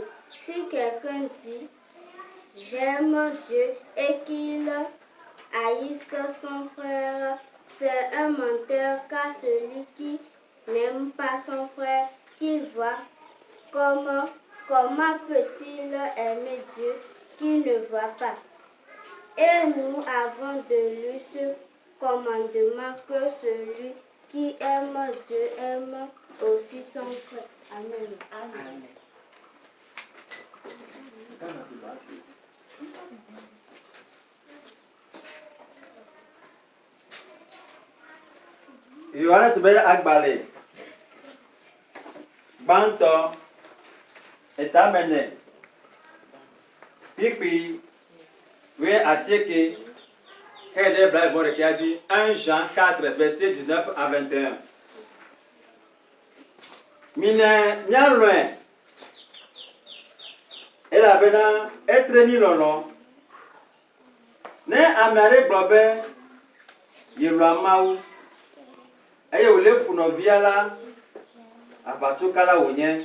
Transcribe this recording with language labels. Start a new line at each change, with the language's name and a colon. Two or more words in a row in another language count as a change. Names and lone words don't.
French: Si quelqu'un dit j'aime Dieu et qu'il haïsse son frère, c'est un menteur, car celui qui n'aime pas son frère qu'il voit, comment peut-il aimer Dieu qu'il ne voit pas? Et nous avons de lui ce commandement que celui qui aime Dieu aime aussi son frère. Amen. Amen.
Ewe: Yohanes ƒe agbalẽ gbãtɔ eta mene kpekpe wuiasieke eye ɖe blaabɔ-ɖekɛa dzi
French: 1 Jean 4 verset 19 à 21.
Ewe: Mine míalɔ̃e elabena etre mí lɔlɔ Ne ame aɖe gblɔ be yelɔa Mawu eye wòle fu nɔvia la aʋatsokala wònye.